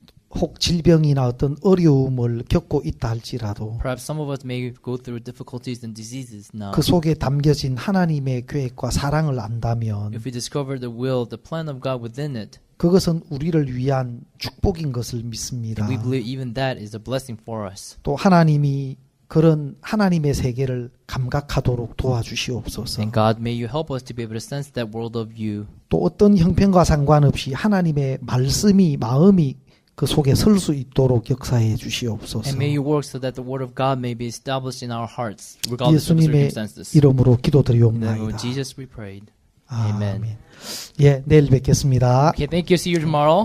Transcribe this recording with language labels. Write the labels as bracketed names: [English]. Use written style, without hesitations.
[Korean] 혹 질병이나 어떤 어려움을 겪고 있다 할지라도 [English] Perhaps some of us may go through difficulties and diseases now. [Korean] 그 속에 담겨진 하나님의 계획과 사랑을 안다면 [English] If we discover the will, the plan of God within it, [Korean] 그것은 우리를 위한 축복인 것을 믿습니다. [English] then we believe even that is a blessing for us. [Korean] 또 하나님이 그런 하나님의 세계를 감각하도록 도와주시옵소서. [English] And God, may you help us to be able to sense that world of you. [Korean] 또 어떤 형편과 상관없이 하나님의 말씀이 마음이 그 속에 설 수 있도록 역사해 주시옵소서. [English] And may you work so that the word of God may be established in our hearts, regardless of the [Korean] 예수님의 [English] circumstances. [Korean] 이름으로 [English] In the name [Korean] 기도드리옵나이다. [English] of Jesus we prayed. [Korean] 아멘. [English] Amen. [Korean] 예, 내일 뵙겠습니다. [English] Okay, thank you. See you tomorrow.